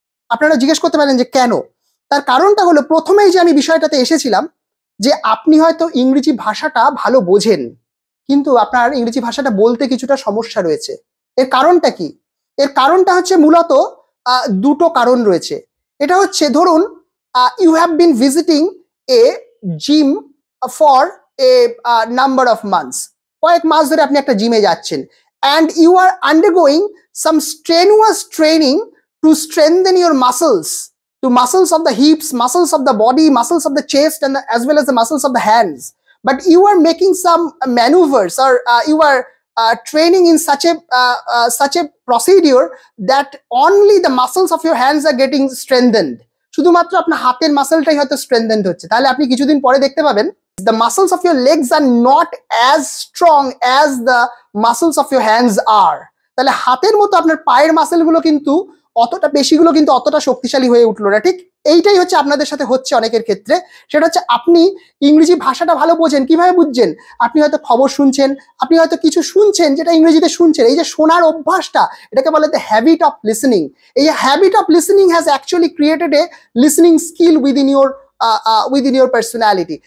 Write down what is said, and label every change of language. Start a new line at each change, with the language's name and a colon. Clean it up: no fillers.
Bangla: আপনারা জিজ্ঞেস করতে পারেন যে কেন? তার কারণটা হলো, প্রথমেই যে আমি বিষয়টাতে এসেছিলাম যে আপনি হয়তো ইংরেজি ভাষাটা ভালো বোঝেন কিন্তু আপনার ইংরেজি ভাষাটা বলতে কিছুটা সমস্যা রয়েছে। এর কারণটা কি? এর কারণটা হচ্ছে মূলত দুটো কারণ রয়েছে। এটা হচ্ছে, ধরুন
English: you have been visiting a gym for a number of months,
Bangla: কয়েক মাস ধরে আপনি একটা জিমে যাচ্ছেন,
English: and you are undergoing some strenuous training to strengthen your muscles, to muscles of the hips, muscles of the body, muscles of the chest, and as well as the muscles of the hands. But you are making some maneuvers, or you are training in such a procedure that only the muscles of your hands are getting strengthened.
Bangla: শুধুমাত্র আপনার হাতের মাসলটাই হয়তো স্ট্রেংথেন্ড হচ্ছে। তাহলে আপনি কিছুদিন পরে দেখতে পাবেন
English: the muscles of your legs are not as strong as the muscles of your hands are.
Bangla: তাহলে হাতের মতো আপনার পায়ের মাসেলগুলো কিন্তু অতটা, পেশিগুলো কিন্তু অতটা শক্তিশালী হয়ে উঠলো না। ঠিক এইটাই হচ্ছে আপনাদের সাথে হচ্ছে অনেকের ক্ষেত্রে। সেটা হচ্ছে আপনি ইংরেজি ভাষাটা ভালো বোঝেন, কিভাবে বুঝছেন? আপনি হয়তো খবর শুনছেন, আপনি হয়তো কিছু শুনছেন যেটা ইংরেজিতে শুনছেন। এই যে শোনার অভ্যাসটা, এটাকে বলে
English: The habit of listening. এই habit of listening has actually created a listening skill within your personality.